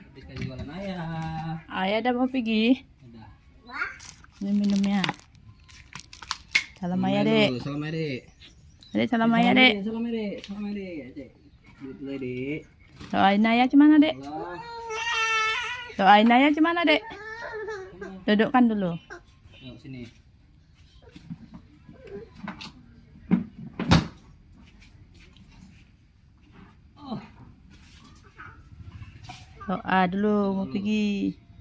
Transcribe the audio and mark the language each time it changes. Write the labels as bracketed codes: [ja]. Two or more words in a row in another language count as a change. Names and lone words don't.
[id] Kita jualan ayah. Ayah dah mau pergi. Udah. Minum ya. Salam ayah dek. Salam ayah dek. Dek salam ayah dek. Salam ayah dek. Salam ayah dek. Dek. Duduk dek. Doain ayah gimana dek? Allah. Doain ayah gimana dek? Dudukkan dulu. Yuk sini. Doa dulu mau pergi.